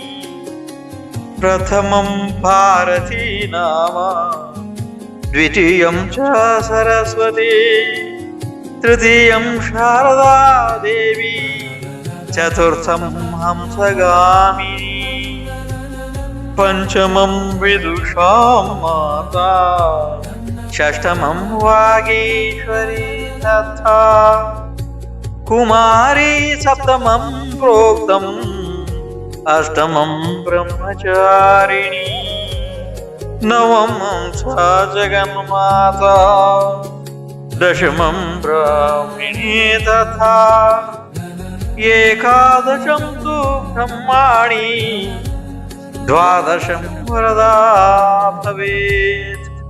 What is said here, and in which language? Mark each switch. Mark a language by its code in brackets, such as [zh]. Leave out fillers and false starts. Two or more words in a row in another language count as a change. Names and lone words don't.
[sa] प्रथमं भारती नाम द्वितीयं च सरस्वती तृतीयं शारदा देवी चतुर्थं हंसगामिनी पञ्चमं विदुषां माता षष्ठमं वागीश्वरी तथा कुमारी सप्तमं प्रोक्तं अष्टमं ब्रह्मचारिणी. नवम सा जगन्माता दशमं ब्राह्मणी तथा एकादशं तु ब्रह्माणि द्वादशं वरदा भवेत्